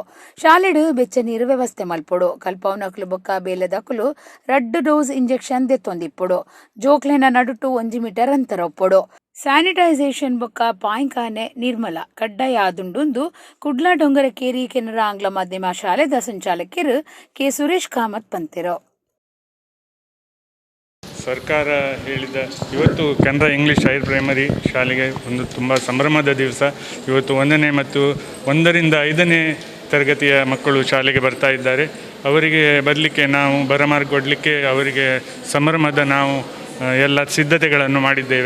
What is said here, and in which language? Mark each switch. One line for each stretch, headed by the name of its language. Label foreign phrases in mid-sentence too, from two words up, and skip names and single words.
Tulu: ಶಾಲೆಡು ಬೆಚ್ಚ ನೀರು ವ್ಯವಸ್ಥೆ ಮಲ್ಪುಡು. ಕಲ್ಪವನಕಲು ಬೊಕ್ಕ ಬೇಲೆದಕಲು 2
English: dose injection
Tulu: ದೆತ್ತೊಂದಿಪ್ಪುಡು. ಜೋಕ್ಲೆನ ನಡುಟು 1 ಮೀಟರ್ ಅಂತರ ಒಪ್ಪುಡು. ಸ್ಯಾನಿಟೈಸೇಷನ್ ಬೊಕ್ಕ ಪಾಯಿಂಕಾನೆ ನಿರ್ಮಲ ಕಡ್ಡಾಯ ಆದುಂಡು ಕುಡ್ಲ ಡೊಂಗರಕೇರಿ ಕೆನರಾ ಆಂಗ್ಲ ಮಾಧ್ಯಮ ಶಾಲೆದ ಸಂಚಾಲಕರು ಕೆ ಸುರೇಶ್ ಕಾಮತ್ ಪಂತಿರು.
Kannada: ಸರ್ಕಾರ ಹೇಳಿದ ಇವತ್ತು ಕೆನರಾ ಇಂಗ್ಲೀಷ್ ಹೈಯರ್ ಪ್ರೈಮರಿ ಶಾಲೆಗೆ ಒಂದು ತುಂಬ ಸಂಭ್ರಮದ ದಿವಸ. ಇವತ್ತು 1ನೇ ಮತ್ತು 1ರಿಂದ 5ನೇ ತರಗತಿಯ ಮಕ್ಕಳು ಶಾಲೆಗೆ ಬರ್ತಾ ಇದ್ದಾರೆ. ಅವರಿಗೆ ಬರಲಿಕ್ಕೆ ನಾವು ಬರಮಾರ್ಗ ಕೊಡಲಿಕ್ಕೆ ಅವರಿಗೆ ಸಂಭ್ರಮದ ನಾವು ಎಲ್ಲ ಸಿದ್ಧತೆಗಳನ್ನು ಮಾಡಿದ್ದೇವೆ.